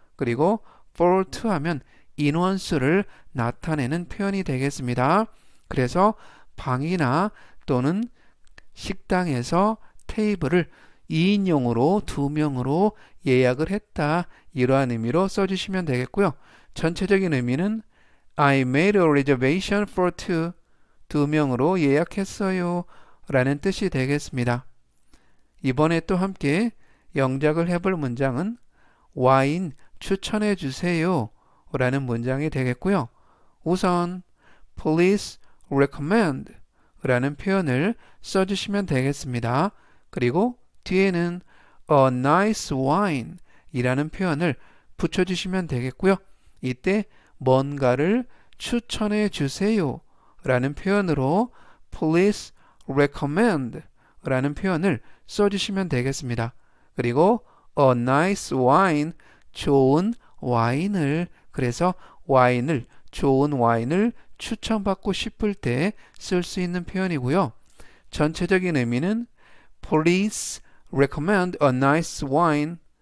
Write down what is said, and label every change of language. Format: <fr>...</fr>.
<ko>그리고</ko> <en>for two</en> <ko>하면 인원수를 나타내는 표현이 되겠습니다. 그래서 방이나 또는 식당에서 테이블을 2인용으로 2명으로 예약을 했다. 이러한 의미로 써주시면 되겠고요. 전체적인 의미는</ko> <en>I made a reservation for two.</en> <ko>2명으로 예약했어요. 라는 뜻이 되겠습니다. 이번에 또 함께 영작을 해볼 문장은 와인 추천해 주세요. 라는 문장이 되겠고요. 우선</ko> <en>please recommend</en> <ko>라는 표현을 써주시면 되겠습니다. 그리고 뒤에는</ko> <en>a nice wine</en> <ko>이라는 표현을 붙여주시면 되겠고요. 이때 뭔가를 추천해 주세요 라는 표현으로</ko> <en>please recommend</en> <ko>라는 표현을 써주시면 되겠습니다. 그리고</ko> <en>a nice wine</en> <ko>좋은 와인을 그래서 와인을 좋은 와인을 추천받고 싶을 때 쓸 수 있는 표현이고요. 전체적인 의미는</ko> <en>Please recommend a nice wine.</en>